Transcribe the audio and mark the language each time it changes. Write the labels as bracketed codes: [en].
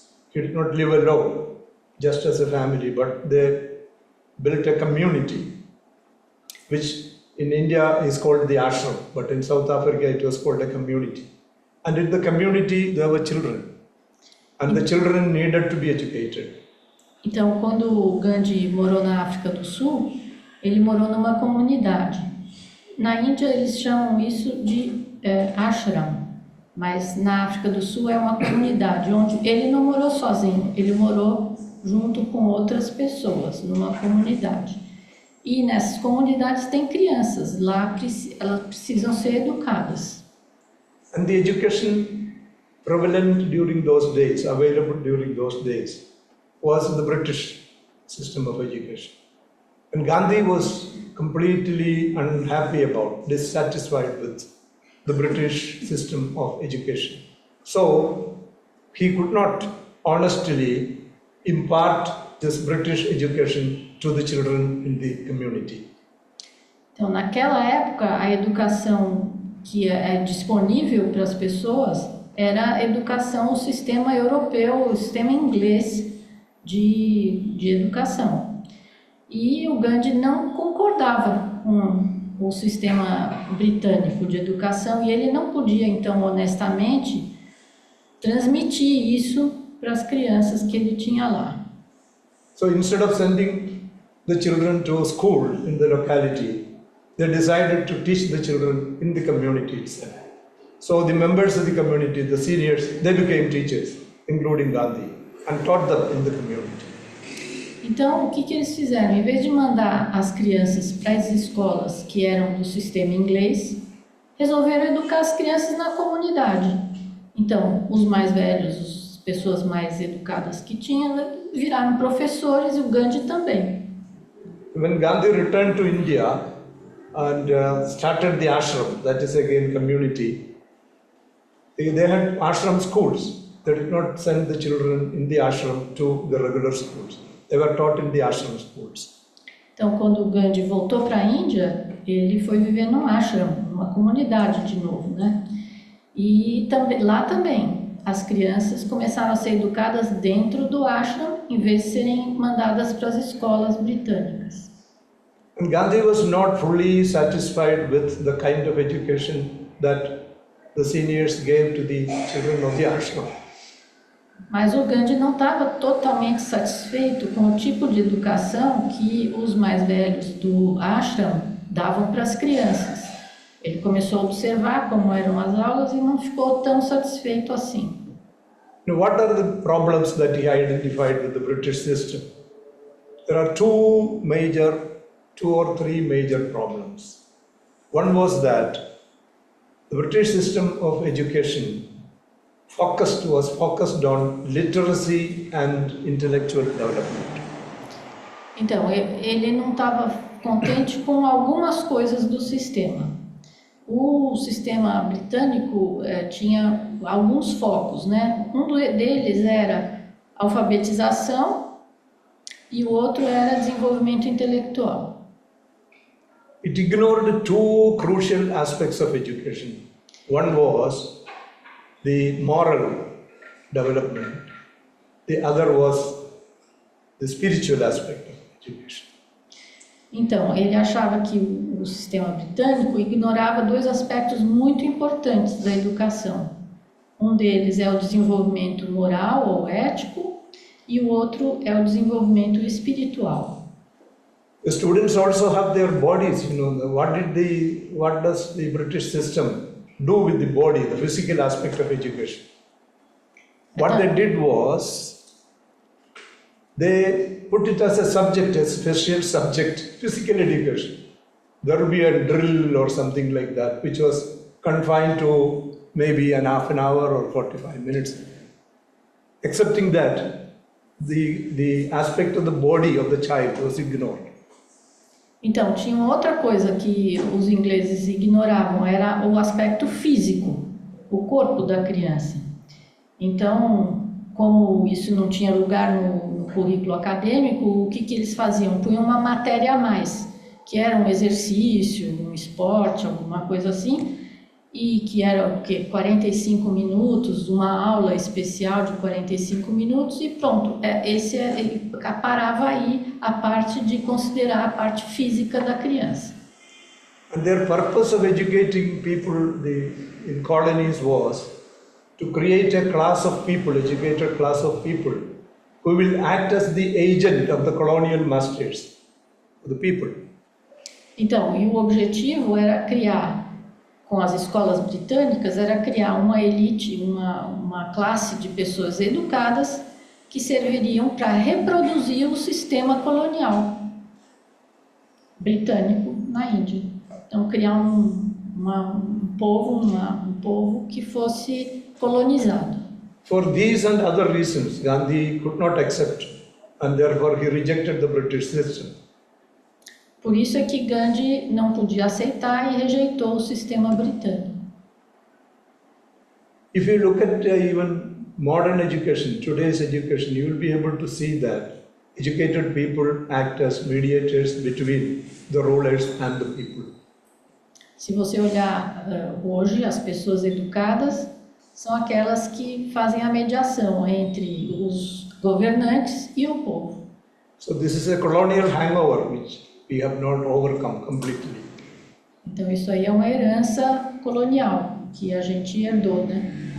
[en] He did not live alone, just as a family, but they built a community, which in India is called the ashram, but in South Africa it was called a community. And in the community there were children, and the children needed to be educated. [pt] Então, quando Gandhi morou na África do Sul, ele morou numa comunidade. Na Índia eles chamam isso de ashram, mas na África do Sul é uma comunidade onde ele não morou sozinho, ele morou junto com outras pessoas numa comunidade. E nessas comunidades tem crianças, lá elas precisam ser educadas. [en] And the education prevalent during those days, available during those days, was the British system of education. And Gandhi was completely unhappy about, dissatisfied with the British system of education. So he could not honestly impart this British education to the children in the community. [pt] Então, naquela época, a educação que é disponível para as pessoas era a educação, o sistema europeu, o sistema inglês de educação. E o Gandhi não concordava com o sistema britânico de educação e ele não podia, então, honestamente, transmitir isso para as crianças que ele tinha lá. [en] So instead of sending the children to a school in the locality, they decided to teach the children in the community itself. So the members of the community, the seniors, they became teachers, including Gandhi, and taught them in the community. [pt] Então, o que eles fizeram? Em vez de mandar as crianças para as escolas que eram do sistema inglês, resolveram educar as crianças na comunidade. Então, os mais velhos, as pessoas mais educadas que tinham, viraram professores e o Gandhi também. [en] When Gandhi returned to India and started the ashram, that is again community, they had ashram schools. They did not send the children in the ashram to the regular schools. They were taught in the ashram schools. [pt] Então, quando o Gandhi voltou para a Índia, ele foi viver num ashram, numa comunidade de novo, né? E também, lá também, as crianças começaram a ser educadas dentro do ashram, em vez de serem mandadas para as escolas britânicas. [en] And Gandhi was not fully satisfied with the kind of education that the seniors gave to the children of the ashram. [pt] Mas o Gandhi não estava totalmente satisfeito com o tipo de educação que os mais velhos do ashram davam para as crianças. Ele começou a observar como eram as aulas e não ficou tão satisfeito assim. [en] Now, what are the problems that he identified with the British system? There are two or three major problems. One was that the British system of education was focused on literacy and intellectual development. [pt] Então, ele não estava contente com algumas coisas do sistema. O sistema britânico tinha alguns focos, né? Um deles era alfabetização e o outro era desenvolvimento intelectual. [en] It ignored two crucial aspects of education. One was the moral development. The other was the spiritual aspect of education. [pt] Então, ele achava que o sistema britânico ignorava dois aspectos muito importantes da educação. Um deles é o desenvolvimento moral ou ético e o outro é o desenvolvimento espiritual. [en] The students also have their bodies, what does the British system do with the body, the physical aspect of education? What they did was, they put it as a subject, a special subject, physical education. There would be a drill or something like that, which was confined to maybe an half an hour or 45 minutes. Excepting that, the aspect of the body of the child was ignored. [pt] Então, tinha outra coisa que os ingleses ignoravam, era o aspecto físico, o corpo da criança. Então, como isso não tinha lugar no currículo acadêmico, o que eles faziam? Punham uma matéria a mais, que era um exercício, um esporte, alguma coisa assim, e que era 45 minutos, uma aula especial de 45 minutos e pronto. Ele parava aí a parte de considerar a parte física da criança. [en] And their purpose of educating people in colonies was to create a class of people, educated class of people, who will act as the agent of the colonial masters, the people. [pt] Então, e o objetivo era criar, com as escolas britânicas, era criar uma elite, uma classe de pessoas educadas que serviriam para reproduzir o sistema colonial britânico na Índia. Então, criar um povo que fosse colonizado. [en] For these and other reasons, Gandhi could not accept, and therefore he rejected the British system. [pt] Por isso é que Gandhi não podia aceitar e rejeitou o sistema britânico. [en] If you look at even modern education, today's education, you will be able to see that educated people act as mediators between the rulers and the people. [pt] Se você olhar hoje, as pessoas educadas são aquelas que fazem a mediação entre os governantes e o povo. [en] So this is a colonial hangover which we have not overcome completely. [pt] Então isso aí é uma herança colonial que a gente herdou, né?